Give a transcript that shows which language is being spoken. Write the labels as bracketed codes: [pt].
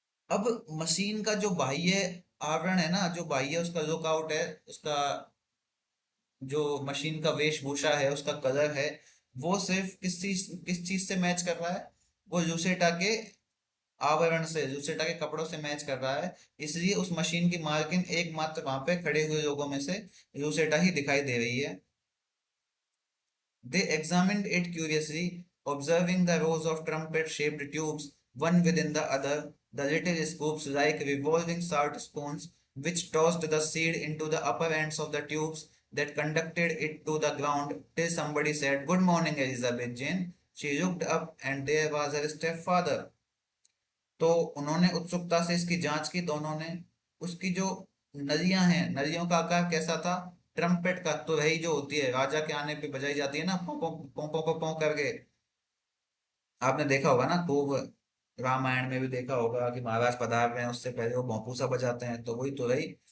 [hi] अब मशीन का जो बाह्य आवरण है ना, जो बाह्य उसका लुकआउट है, उसका जो मशीन का वेशभूषा है, उसका कलर है, वो सिर्फ किस चीज से मैच कर रहा है? वो लूसेटा के आवरण से, लूसेटा के कपड़ों से मैच कर रहा है। इसलिए उस मशीन की मालकिन एकमात्र वहां पे खड़े हुए लोगों में से लूसेटा ही दिखाई दे रही है। [en] They examined it curiously, observing the rows of trumpet-shaped tubes, one within the other, the little scoops like revolving salt spoons, which tossed the seed into the upper ends of the tubes that conducted it to the ground, till somebody said, "Good morning, Elizabeth Jane." She looked up, and there was her stepfather. [hi] तो उन्होंने उत्सुकता से इसकी जांच की दोनों ने। उसकी जो नलियां हैं, नलियों का आकार कैसा था? ट्रम्पेट का, तो रही जो होती है राजा के आने पे बजाई जाती है ना, पौ पौ पौ पौ पौ पौ करके। आपने देखा होगा ना खूब, रामायण में भी देखा होगा कि महाराज पधार रहे हैं, उससे पहले वो भोंपू सा बजाते हैं, तो वही तो रही।